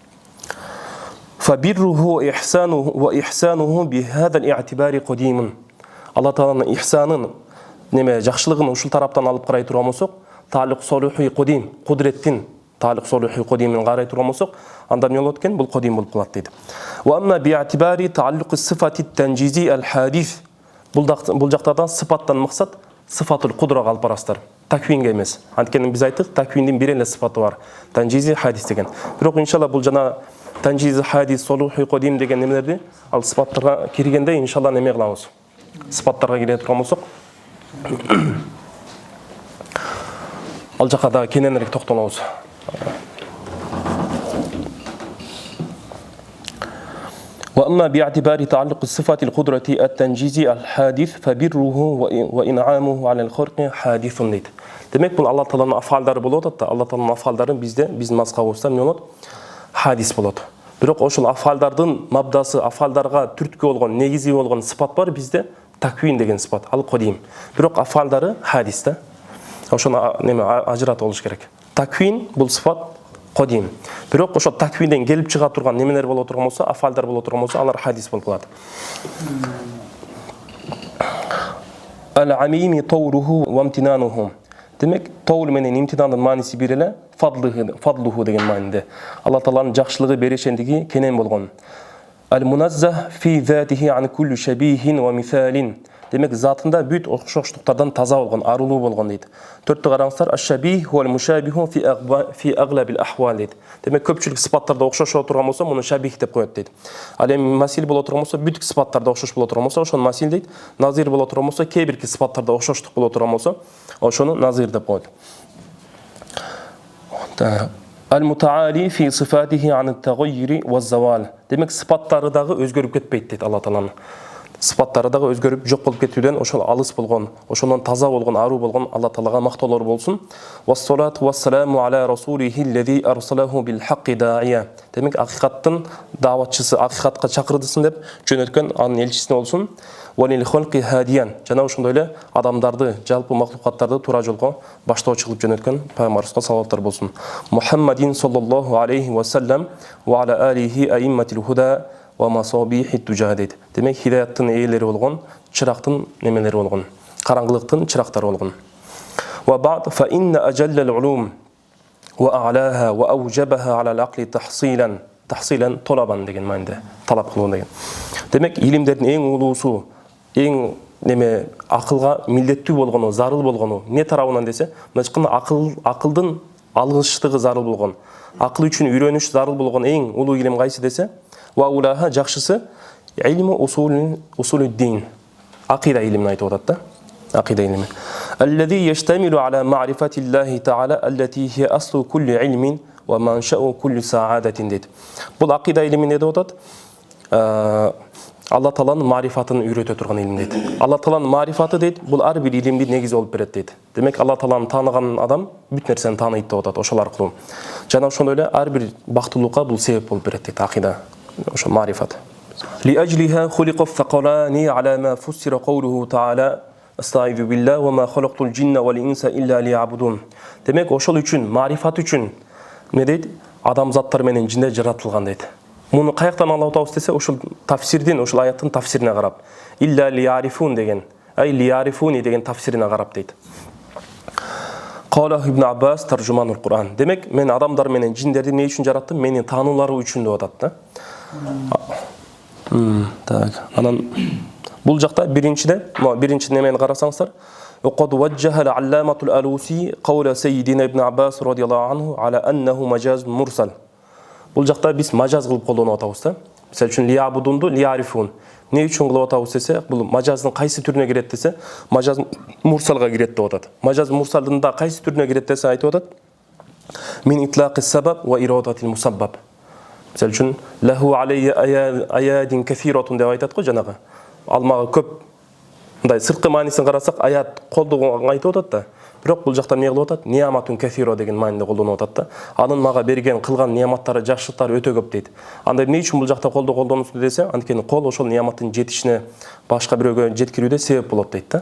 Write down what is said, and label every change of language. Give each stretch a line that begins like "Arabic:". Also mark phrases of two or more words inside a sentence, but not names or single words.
Arabic: فبره وإحسانه بهذا الاعتبار قديم.
Kyrgyz: Алла Тааланын ихсанын неме жакшылыгын ушул тараптан алып карай турган болсок,
Arabic: تعلق صلوحي قديم,
Kyrgyz: кудреттин
Arabic: تعلق صلوحي قديم
Kyrgyz: карай турган болсок, анда эмне болот экен? Бул кадим болуп калат дейт.
Arabic: وأما باعتبار تعلق صفة التنجيزي الحادث.
Kyrgyz: Бул жактардан сыпаттан максат
Arabic: صفة القدرة
Kyrgyz: алып барасыздар. Таквинге эмес. Анткени биз айттык, таквиндин бир эле сыпаты бар.
Arabic: تنجيزي حادث деген.
Kyrgyz: Бирок иншалла бул жана
Arabic: تنجيزي حادث, صلوحي قديم
Kyrgyz: деген немелерди ал сыпаттарга киргенде иншалла неме кылабыз. Сыпаттарга кире турган болсок, ал жака да кененирээк токтолобуз.
Arabic: وأما باعتبار تعلق الصفة القدرة التنجيزي الحادث فبره وإنعامه على الخلق حادث дейт.
Kyrgyz: Демек бул Алла Тааланын афалдары болот да. Алла Тааланын афалдары биздин мазхабыбызда эмне болот? Хадис болот. Бирок ошол афалдардын мабдасы, афалдарга түрткү болгон, негизи болгон сыпат бар бизде, таквин деген сыпат, ал кадим. Бирок афалдары хадис да. Ошону неме ажыратып болуш керек. Таквин бул сыпат кадим. Бирок ошо таквинден келип чыга турган немелер боло турган болсо, афалдар боло турган болсо, алар хадис болуп калат.
Arabic: العميم طوله وامتنانه.
Kyrgyz: Демек, таул менен имтинандын мааниси бир эле, фадлуху деген маанинде. Алла Тааланын жакшылыгы, берешендиги кенен болгон.
Arabic: المنزه في ذاته عن كل شبيه ومثال.
Kyrgyz: Демек, затында бүт окшоштуктардан таза болгон, арылуу болгон дейт. Төрттү караңыздар,
Arabic: الشبيه والمشابه في أغلب الأحوال
Kyrgyz: дейт. Демек, көпчүлүк сыпаттарда окшошо турган болсо, муну шабих деп коет дейт. Ал эми масил боло турган болсо, бүтүк сыпаттарда окшош боло турган болсо, ошону масил дейт. Назир боло турган болсо, кээ бирки сыпаттарда окшоштук боло турган болсо, ошону назир деп коет.
Arabic: المتعالي في صفاته عن التغير والزوال.
Kyrgyz: Демек, сыпаттары дагы өзгөрүп кетпейт дейт Алла Тааланын. Сыпаттары дагы өзгөрүп жок болуп кетүүдөн ошол алыс болгон, ошондон таза болгон, аруу болгон Алла Таалага мактоолор болсун.
Arabic: والصلاة والسلام على رسوله الذي أرسله بالحق داعيا.
Kyrgyz: Демек, акыйкаттын дааватчысы, акыйкатка чакырдысын деп жөнөткөн анын элчиси болсун.
Arabic: وللخلق هاديا.
Kyrgyz: Жана ошондой эле адамдарды, жалпы махлукаттарды туура жолго баштоочу кылып жөнөткөн пайгамбарыбызга салаваттар болсун.
Arabic: محمد صلى الله عليه وسلم وعلى آله أئمة الهدى ومصابيح الدجى.
Kyrgyz: Демек, хидаяттын ээлери болгон, чырактын немелери болгон, караңгылыктын чырактары болгон.
Arabic: وبعد فإن أجل العلوم وأعلاها وأوجبها على العقل تحصيلا طلبا
Kyrgyz: деген маанинде, талап кылуу деген. Демек, илимдердин эң улуусу, эң неме акылга милдеттүү болгону, зарыл болгону не тарабынан десе, мынчкын акылдын алгычтыгы зарыл болгон, акыл үчүн үйрөнүш зарыл болгон эң улуу илим кайсы десе,
Arabic: وأولاها
Kyrgyz: жакшысы
Arabic: علم أصول الدين.
Kyrgyz: Акида илимин айтып атат да. Акида илими.
Arabic: الذي يشتمل على معرفة الله تعالى التي هي أصل كل علم ومنشأ كل سعادة дейт.
Kyrgyz: Бул акида илими не деп атат? Алла Тааланын марифатын үйрөтө турган илим дейт. Алла Тааланын марифаты дейт, бул ар бир илимдин негизи болуп берет дейт. Демек Алла Тааланы тааныган адам бүт нерсени тааныйт деп атат ошол аркылуу. Жана ошондой эле ар бир бактылуулукка бул себеп болуп берет дейт акида. Ошо марифат.
Arabic: لأجلها خلق الثقلان على ما فسر قوله تعالى أستعيذ بالله وما خلقت الجن والإنس إلا ليعبدون.
Kyrgyz: Демек ошол үчүн, марифат үчүн не дейт? Адамзаттар менен жинде жаратылган дейт. Муну каяктан алып атабыз десе, ошол тафсирдин, ошол аяттын тафсирине карап.
Arabic: إلا ليعرفون
Kyrgyz: деген, лиярифуни деген тафсирине карап дейт.
Arabic: قال ابن عباس ترجمان القرآن.
Kyrgyz: Демек мен адамдар менен жиндерди эмне үчүн жараттым? Мени таанулары үчүн деп атат да. Так, анан бул жакта биринчи немени карасаңыздар,
Arabic: وقد وجه العلامة الألوسي قول سيدنا ابن عباس رضي الله عنه على أنه مجاز مرسل.
Kyrgyz: Бул жакта биз мажаз кылып колдонуп атабыз да. Мисалы үчүн лиябудунду лиярифун. Не үчүн кылып атабыз десе, бул мажаздын кайсы түрүнө кирет десе,
Arabic: مجاز مرسل
Kyrgyz: кирет деп атат.
Arabic: مجاز مرسل
Kyrgyz: да кайсы түрүнө кирет десе айтып атат.
Arabic: من إطلاق السبب وإرادة المسبب.
Kyrgyz: Мисалы үчүн
Arabic: له علي أياد كافرة
Kyrgyz: деп айтат го жанагы. Алмага көп мындай сырткы маанисин карасак аят колдогон айтып атат да. Бирок бул жакта эмне кылып атат?
Arabic: نعمة كافرة
Kyrgyz: деген мааниде колдонуп атат да. Анын мага берген кылган нияматтары, жакшылыктары өтө көп дейт. Анда эмне үчүн бул жакта колдонусу десе, анткени кол ошол нияматтын жетишине башка бирөөгө жеткирүүдө себеп болот дейт да.